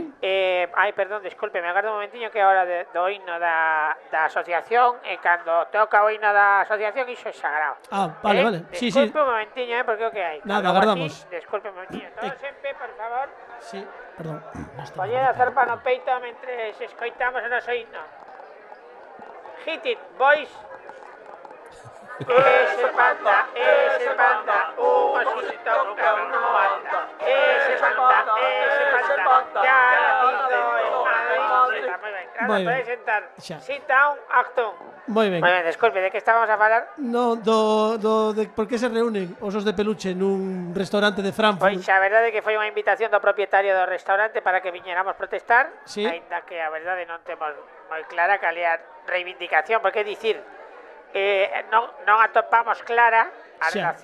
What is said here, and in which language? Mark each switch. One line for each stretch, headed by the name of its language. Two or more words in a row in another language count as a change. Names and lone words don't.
Spanish: Perdón, disculpe,
Galician: me agardo un momentiño que é a hora do himno da asociación, e cando toca o himno da asociación iso é sagrado.
Spanish: Vale. Sí.
Galician: Disculpe un momentiño, porque é o que hai. Nada, Logo agardamos. aquí, disculpe un momentiño. Todos en pé, por favor.
Spanish: Sí, perdón.
Galician: Poñed a zarpa no peito mentre escoitamos o noso himno.
English: Hit it, boys.
Spanish: Ese panda, un osito que no anda. Ese panda, ya nacido en Madrid. Muy bien,
Galician: Moi claro, ben. podéis sentar. Xa.
English: Sit down, Achtung.
Galician: Moi ben.
Spanish: Muy bien, disculpe,
Galician: ¿de qué estábamos a falar? No, de por que se reúnen osos de peluche nun restaurante de Frankfurt. Pois a verdade é que foi unha invitación do propietario do restaurante para que viñéramos protestar,
Spanish: Sí.
Galician: aínda que a verdade non temos moi clara cal é a reivindicación, porque é dicir, non atopamos clara a